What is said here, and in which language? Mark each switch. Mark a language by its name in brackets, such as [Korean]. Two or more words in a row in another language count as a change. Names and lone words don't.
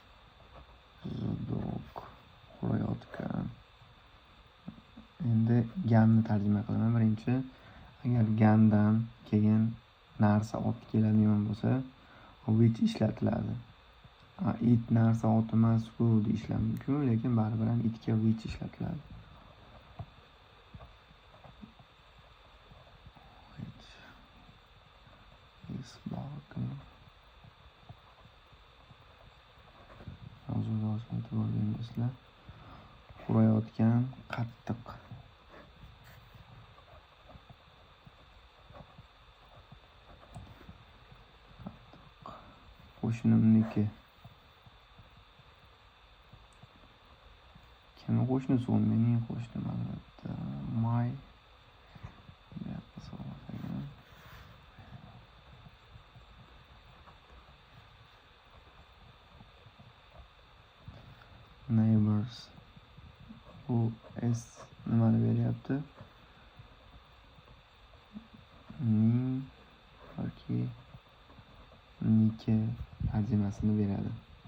[Uzbek] Dog, hurayotgan. Endi ganni tarjima qilaman. Birinchi, agar gandan keyin narsa ot keladigan bo'lsa, which ishlatiladi. It narsa ot emas-ku deyishlar mumkin, lekin baribir ham itga which ishlatiladi. [English] Which is barking. [Uzbek] Yozuvni e'tibor beringizlar. Hurayotgan, qattiq. Qo'shnimniki. Kimning qo'shnisi u? Mening qo'shnim albatta. [English] My. Neighbors. [Uzbek] Bu s nimani beryapti? Ning yoki niki tarjimasini beradi.